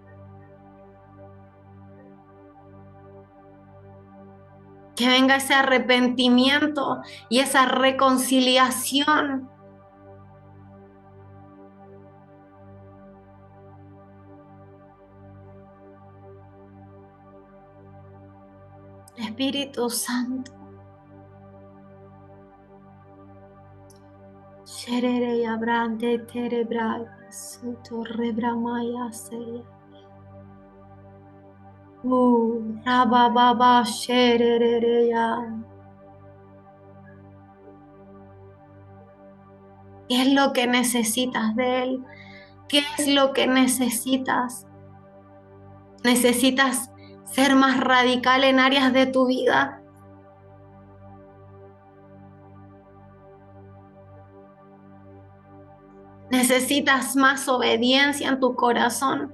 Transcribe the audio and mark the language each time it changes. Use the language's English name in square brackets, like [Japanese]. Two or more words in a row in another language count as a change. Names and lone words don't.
[Spanish] Que venga ese arrepentimiento y esa reconciliación. Espíritu Santo. Sherere abrante terebra suto rebramaya seya. Rabababa sherere ya. ¿Qué es lo que necesitas de Él? ¿Qué es lo que necesitas? ¿Necesitas ser más radical en áreas de tu vida? ¿Necesitas más obediencia en tu corazón?